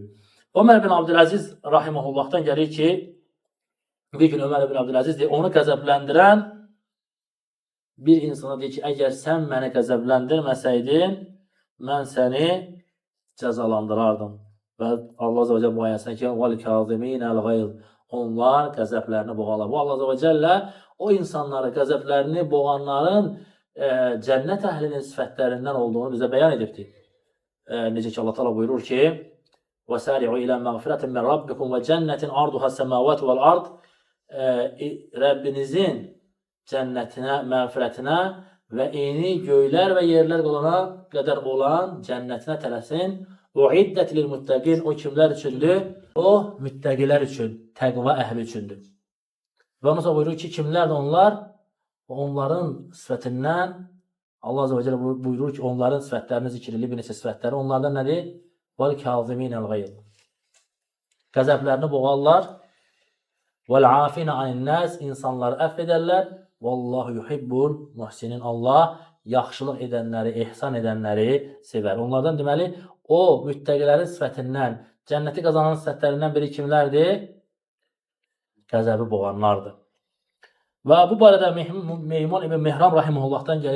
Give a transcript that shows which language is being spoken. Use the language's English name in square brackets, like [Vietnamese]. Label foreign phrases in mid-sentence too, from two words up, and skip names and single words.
[Azerbaijani] Ömər ibn Abdüləziz rahimehullahdan gəlir ki, bir gün Ömər ibn Abdüləziz deyir, onu qəzəbləndirən bir insana deyir ki, əgər sən məni qəzəbləndirməsəydin, mən səni cəzalandırardım. Və Allah [Arabic] عز وجل [Azerbaijani] bu ayəsində ki, [Arabic] وَالْكَاظِمِينَ الْغَيْظِ [Azerbaijani] onlar qəzəblərini boğarlar. Bu Allah [Arabic] عز وجل [Azerbaijani] o insanları, qəzəblərini boğanların cənnət əhlinin sifətlərindən olduğunu bizə bəyan edibdir. Necə ki, Allah Teala buyurur ki, [Arabic] وَسَارِعُوا إِلَى مَغْفِرَةٍ مِنْ رَبِّكُمْ وَجَنَّةٍ عَرْضُهَا السَّمَاوَاتُ وَالْأَرْضِ [Azerbaijani] Rəbbinizin cənnətinə, məğfirətinə və eyni göylər və yerlər qədər olan cənnətinə tələsin. [Arabic] وَعِدَّةِ لِلْمُتَّقِينَ [Azerbaijani] o kimlər üçündür? O, müttəqilər üçün, təqva əhli üçündür. Və ondan sonra buyurur ki, kimlərdir onlar? Onların sifətindən, Allah [Arabic] عز وجل [Azerbaijani] buyurur ki, onların sifətlərini zikr edilib, bir neçə sifətləri. Onlardan nədir? [Arabic] وَالْكَاظِمِينَ الْغَيْظِ [Azerbaijani] qəzəblərini boğarlar. [Arabic] وَالْعَافِينَ عَنِ النَّاسِ [Azerbaijani] insanları əfv edərlər. [Arabic] وَاللّٰهُ يُحِبُّ الْمُحْسِنِينَ [Azerbaijani] Allah yaxşılıq edənləri, ehsan edənləri sevər. Onlardan deməli, o müttəqilərin sifətindən, cənnəti qazanan sifətlərindən biri kimlərdir? Qəzəbi boğanlardır. Və bu barədə Meymun ibn Mehram rahimehullahdan gəlir.